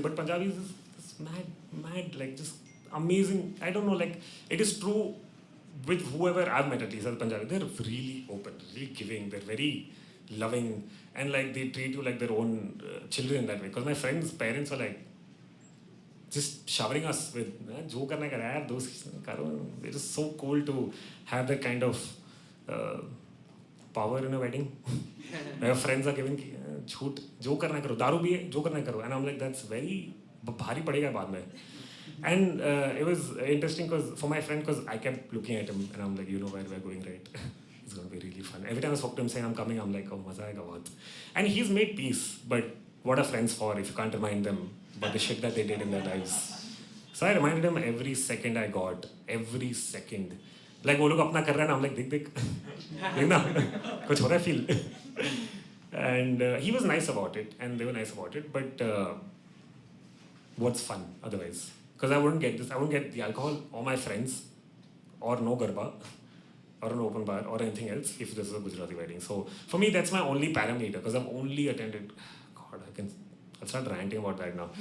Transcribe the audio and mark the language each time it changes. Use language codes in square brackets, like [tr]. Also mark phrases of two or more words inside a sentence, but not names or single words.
[en] But Punjabi is mad, like just amazing. I don't know. Like it is true with whoever I've met at least as Punjabi. They're really open, really giving. They're very loving, and like they treat you like their own children that way. Because my friends' parents were like, just showering us with [hi] जो करना कर यार [en] those karo. It is so cool to have that kind of power in a wedding. My friends are giving [hi] झूट जो करना करो, दारू भी है जो करना करो, [en] and I'm like, that's very [hi] भारी पड़ेगा बाद में. [en] And it was interesting because for my friend, because I kept looking at him and I'm like, you know where we're going, right? It's gonna be really fun. Every time I spoke to him saying I'm coming, I'm like, [hi] ओह, मज़ा आएगा बहुत. [en] And he's made peace, but what are friends for if you can't remind them about the shit that they did in their lives? So I reminded him every second I got, every second. [hi] Like वो लोग अपना कर रहे हैं ना, [en] I'm like [hi] देख ना कुछ हो रहा है feel. [en] And he was nice about it, and they were nice about it. But what's fun otherwise? Because I wouldn't get this. I wouldn't get the alcohol or my friends, or no garba, or an open bar, or anything else if this is a Gujarati wedding. So for me, that's my only parameter. Because I've only attended. God, I'll start ranting about that now.